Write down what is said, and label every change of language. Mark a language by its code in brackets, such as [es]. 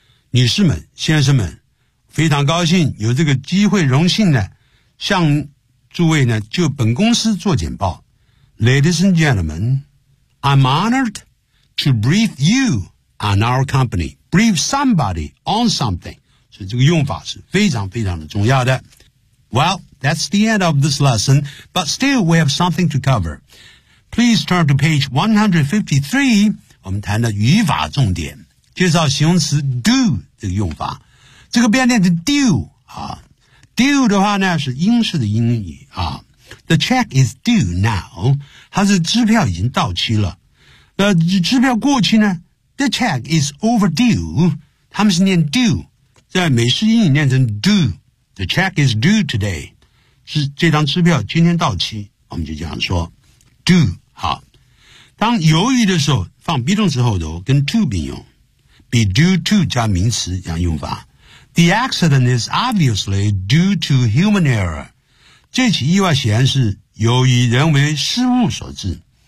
[zh] 女士们先生们非常高兴有这个机会荣幸呢向诸位呢就本公司做简报 [en] Ladies and gentlemen, I'm honored to brief you on our company. Brief somebody on something. [zh] 所以这个用法是非常非常的重要的。 [en] Well, that's the end of this lesson, but still we have something to cover. Please turn to page 153, [zh] 我们谈的语法重点。介绍形容词 do 这个用法。这个变成 do, 啊。 do 的话呢是英式的英语啊。 [en] The check is due now. [zh] 它是支票已经到期了。支票过期呢 , [en] the check is overdue. [zh] 他们是念 due, 在美式英语念成 do. [en] The check is due today. [zh] 是这张支票今天到期。我们就这样说 do, 好。当犹豫的时候放 be 动词后头跟 to 并用。 be due to 加名词这样用法。 [en] The accident is obviously due to human error. [zh] 这起意外显然是由于人为失误所致。